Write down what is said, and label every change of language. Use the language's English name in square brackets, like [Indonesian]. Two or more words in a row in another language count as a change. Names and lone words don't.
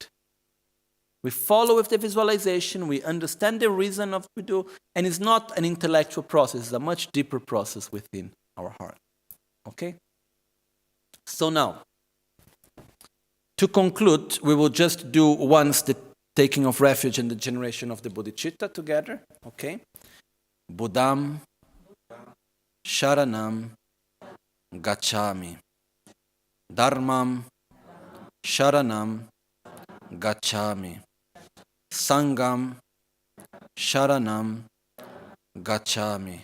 [English] We follow with the visualization, we understand the reason of what we do, and it's not an intellectual process, it's a much deeper process within our heart. Okay? So now, to conclude, we will just do once the taking of refuge and the generation of the bodhicitta together. Okay? [Sanskrit] Buddham, Sharanam, Gacchami. Dharmam, Sharanam, Gacchami. Sangam, Sharanam, Gacchami.